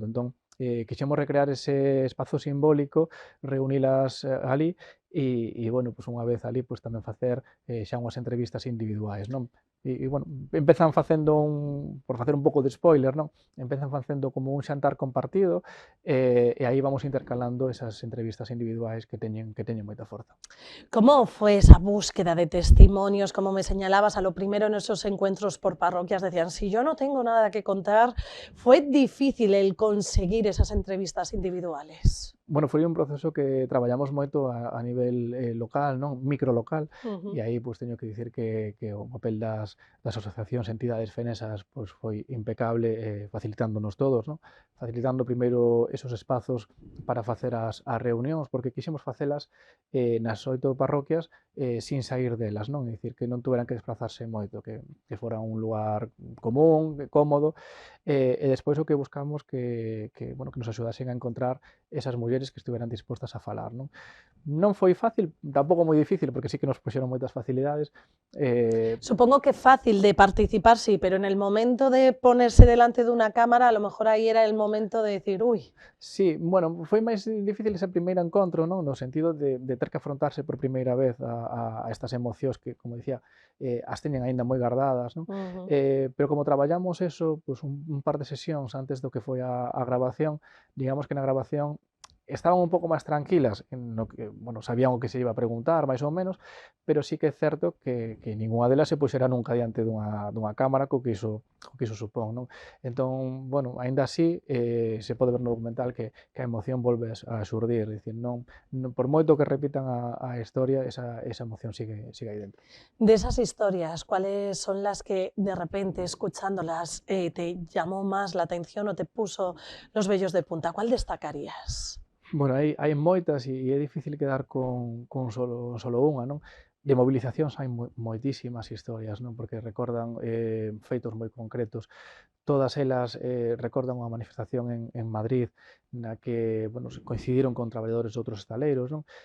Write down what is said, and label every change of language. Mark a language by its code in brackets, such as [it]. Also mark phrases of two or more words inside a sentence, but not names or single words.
[gl] Entón, quixemos recrear ese espazo simbólico, reunilas ali e pois unha vez ali, pois tamén facer xa unhas entrevistas individuais, non? Empezan facendo por facer un pouco de spoiler, non? Empezan facendo como un xantar compartido e aí vamos intercalando esas entrevistas individuais que teñen moita forza. [es] ¿Cómo fue esa búsqueda de testimonios? Como me señalabas, a lo primero en esos encuentros por parroquias decían, si yo no tengo nada que contar, ¿fue difícil el conseguir esas entrevistas individuales? [gl] Bueno, foi un proceso que traballamos moito a nivel local, non? Microlocal, e aí pois teño que dicir que o papel das asociacións, entidades fenesas pois foi impecable, facilitándonos todos, non? Facilitando primeiro esos espazos para facer as reunións, porque quixemos facelas nas 8 parroquias sin sair delas, non? É dicir, que non tuveran que desplazarse moito, que fora un lugar común, cómodo, e despois o que buscamos que nos axudasen a encontrar esas mulleres que estiveran dispostas a falar, non? Non foi fácil, tampouco moi difícil, porque sí que nos puxeron moitas facilidades. [es] Supongo que fácil de participar, sí, pero en el momento de ponerse delante de una cámara, a lo mejor ahí era el momento de decir, uy. [gl] Sí, bueno, foi máis difícil ese primeiro encontro, non? No sentido de ter que afrontarse por primeira vez a estas emocións que, como dicía, as teñen aínda moi gardadas, non? Pero como traballamos eso, pois un par de sesións antes do que foi a grabación, digamos que na grabación estaban un pouco máis tranquilas, no que, sabían o que se iba a preguntar, máis ou menos, pero sí que é certo que ningunha delas se puxera nunca diante dunha cámara co que iso supón, non? Entón, aínda así, se pode ver no documental que a emoción volve a xurdir, dicir, non por moito que repitan a historia, esa emoción sigue aí dentro. [es] De esas historias, ¿cuáles son las que de repente, escuchándolas, te llamó más la atención o te puso los vellos de punta? ¿Cuál destacarías? [gl] Bueno, hai moitas e é difícil quedar con solo unha, non? De movilizacións hai moitísimas historias, non? Porque recordan feitos moi concretos. Todas elas recordan unha manifestación en Madrid na que coincidiron con traballadores de outros estaleiros, non?